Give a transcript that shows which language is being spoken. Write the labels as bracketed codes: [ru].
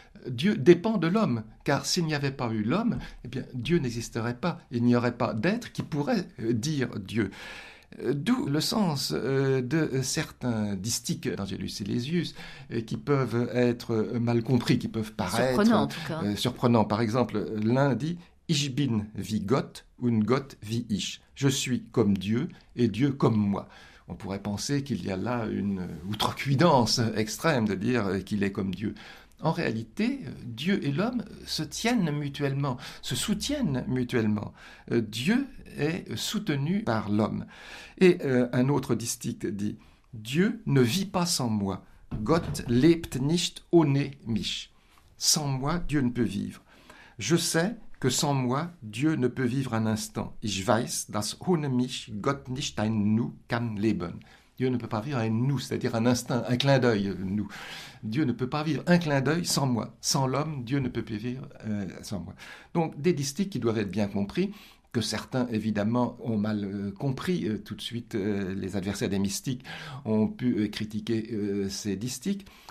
[fr] Dieu dépend de l'homme, car s'il n'y avait pas eu l'homme, eh bien, Dieu n'existerait pas. Il n'y aurait pas d'être qui pourrait dire Dieu. D'où le sens de certains distiques d'Angelus Silesius qui peuvent être mal compris, qui peuvent paraître surprenants en tout cas. Surprenants. Par exemple, l'un dit « [de] Ich bin wie Gott und Gott wie ich ». [fr] Je suis comme Dieu et Dieu comme moi. On pourrait penser qu'il y a là une outrecuidance extrême de dire qu'il est comme Dieu. En réalité, Dieu et l'homme se tiennent mutuellement, se soutiennent mutuellement. Dieu est soutenu par l'homme. Et un autre distique dit « Dieu ne vit pas sans moi. [de] Gott lebt nicht ohne mich. [fr] » Sans moi, Dieu ne peut vivre. Je sais que sans moi, Dieu ne peut vivre un instant. [de] Ich weiß, dass ohne mich Gott nicht ein Nu kann leben. [fr] Dieu ne peut pas vivre un nous, c'est-à-dire un instinct, un clin d'œil, nous. Dieu ne peut pas vivre un clin d'œil sans moi. Sans l'homme, Dieu ne peut plus vivre sans moi. Donc, des distiques qui doivent être bien compris, que certains, évidemment, ont mal compris. Tout de suite, les adversaires des mystiques ont pu critiquer ces distiques.